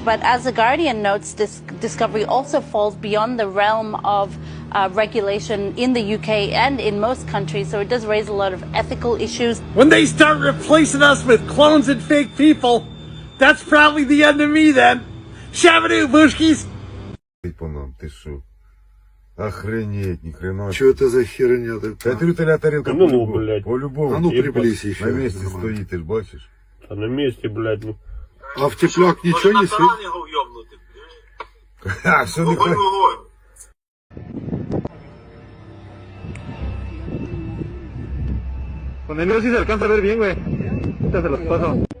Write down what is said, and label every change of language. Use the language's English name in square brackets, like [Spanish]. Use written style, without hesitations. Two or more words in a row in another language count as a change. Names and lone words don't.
[English] But as The Guardian notes, this discovery also falls beyond the realm of regulation in the UK and in most countries, so it does raise a lot of ethical issues. When they start replacing us with clones and fake people, that's probably the end of me then. Shabadoo, Bushkis! [Russian] Ты шо? Охренеть, ни хрена. Чё это за херня такая? Трютеля тарелка по-любому. А ну приблизь еще. На месте стоит, ты ж бачишь. А на месте, блядь, ну. А в тепляк ничего не сыт? Ха, что не хочешь? [Spanish] Con el mío sí se alcanza a ver bien, güey. Ahorita se los paso.